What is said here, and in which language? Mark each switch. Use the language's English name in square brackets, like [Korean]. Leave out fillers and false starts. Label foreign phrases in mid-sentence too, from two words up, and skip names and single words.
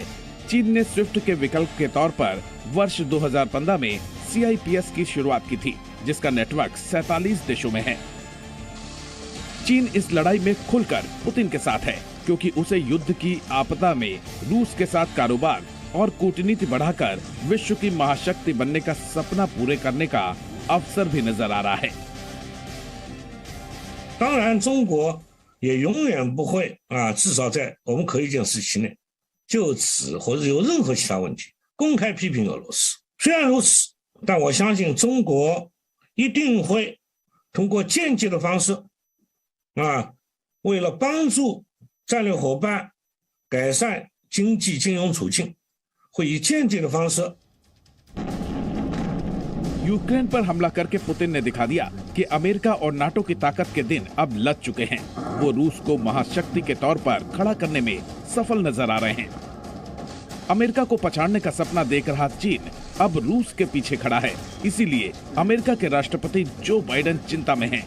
[Hindi] चीन ने स्विफ्ट के विकल्प के तौर पर वर्ष 2015 में CIPS की शुरुआत की थी, जिसका नेटवर्क 47 देशों में है। चीन इस लड़ाई में खुलकर पुतिन के साथ है, क्योंकि उसे युद्ध की आपदा में रूस के साथ कारोबार और कूटनीति बढ़ाकर विश्व की महाशक्ति बनने का सपना पूरे करने का अवसर भी नजर आ रहा है। [Chinese] 当然，中国也永远不会至少在我们可预见时期内，就此或者有任何其他问题公开批评俄罗斯。虽然如此，但我相信中国一定会通过间接的方式，为了帮助战略伙伴改善经济金融处境，会以间接的方式。 [Hindi] यूक्रेन पर हमला करके पुतिन ने दिखा दिया कि अमेरिका और नाटो की ताकत के दिन अब लग चुके हैं। वो रूस को महाशक्ति के तौर पर खड़ा करने में सफल नजर आ रहे हैं। अमेरिका को पछाड़ने का सपना देख रहा चीन अब रूस के पीछे खड़ा है। इसीलिए अमेरिका के राष्ट्रपति जो बाइडेन चिंता में हैं।